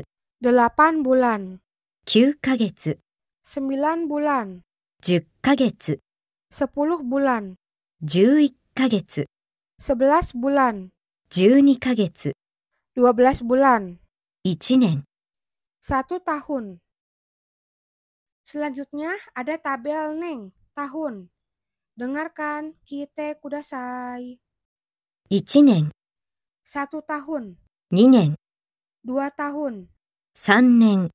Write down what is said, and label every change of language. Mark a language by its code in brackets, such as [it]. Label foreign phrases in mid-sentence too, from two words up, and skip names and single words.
[id] 8 bulan, [ja] 9ヶ月、 [id] 9 bulan, [ja] 10ヶ月、 [id] 10 bulan, [ja] 11ヶ月、 [id] 11 bulan, [ja] 12ヶ月、 [id] 12 bulan, [ja] 1年、 [id] 1 tahun. Selanjutnya ada tabel neng, tahun. Dengarkan, [ja] 聞いてください. 1年、 [id] 1 tahun, [ja] 2年、 [id] 2 tahun, [ja] 3年、